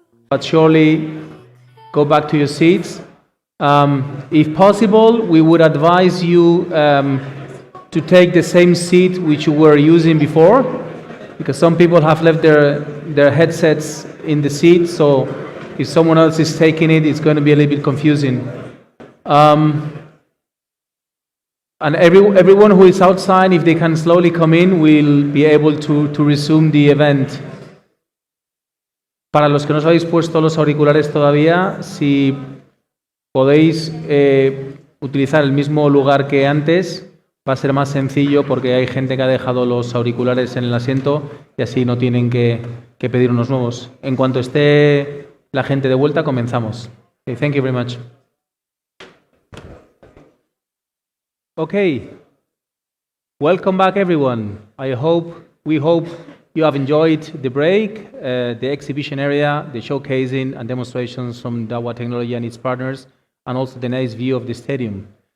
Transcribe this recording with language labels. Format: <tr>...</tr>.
<en>But surely go back to your seats. If possible, we would advise you to take the same seat which you were using before, because some people have left their headsets in the seat, so if someone else is taking it, it's going to be a little bit confusing. And everyone who is outside, if they can slowly come in, will be able to resume the event.</en> <es>Para los que no os habéis puesto los auriculares todavía, si podéis utilizar el mismo lugar que antes, va a ser más sencillo porque hay gente que ha dejado los auriculares en el asiento y así no tienen que pedir unos nuevos. En cuanto esté la gente de vuelta, comenzamos.</es> <en>Okay, thank you very much. Okay, welcome back everyone. We hope you have enjoyed the break, the exhibition area, the showcasing and demonstrations from Dahua Technology and its partners, and also the nice view of the stadium.</en>